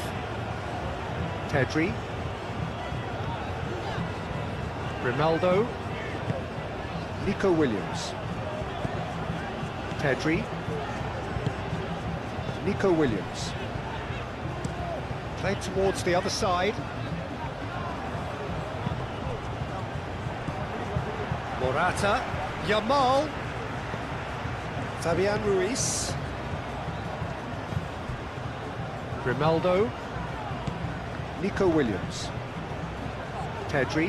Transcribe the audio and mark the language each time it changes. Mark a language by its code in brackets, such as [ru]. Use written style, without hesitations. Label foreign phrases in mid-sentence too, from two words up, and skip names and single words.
[en] Pedri. Grimaldo. Nico Williams. Pedri. Nico Williams. Played towards the other side. Morata. Yamal. Fabian Ruiz. Grimaldo. Nico Williams. Pedri.